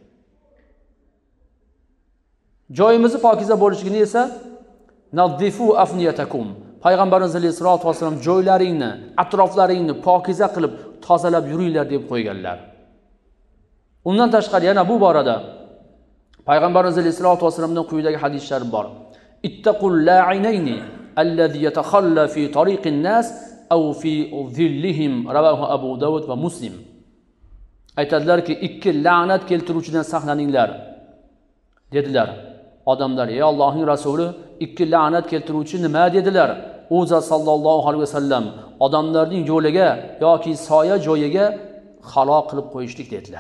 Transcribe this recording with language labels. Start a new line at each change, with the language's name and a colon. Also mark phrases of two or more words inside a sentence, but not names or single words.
Uzbek: Joyimizni pokiza bo'lishligini esa
Arabic: نظفوا أفنيتكم.
Uzbek: Payg'ambarimiz
Arabic: صلى الله عليه وسلم
Uzbek: joylaringni, atroflaringni pokiza qilib tozalab yuringlar deb qo'yganlar. Undan tashqari yana bu borada Payg'ambarimiz
Arabic: صلى الله عليه
Uzbek: vasallamdan quyidagi hadislar bor.
Arabic: اتقوا اللاعنين الذي يتخلى في طريق الناس أو في ظلهم رواه أبو داود ومسلم.
Uzbek: Aytadilarki, ikki la'nat keltiruvchidan saqlaninglar dedilar. Odamlar, ey Allohning rasuli, ikki la'nat keltiruvchi nima dedilar? U zot
Arabic: صلى الله عليه وسلم
Uzbek: odamlarning yo'liga yoki soya joyiga xalo qilib qo'yishlik dedilar.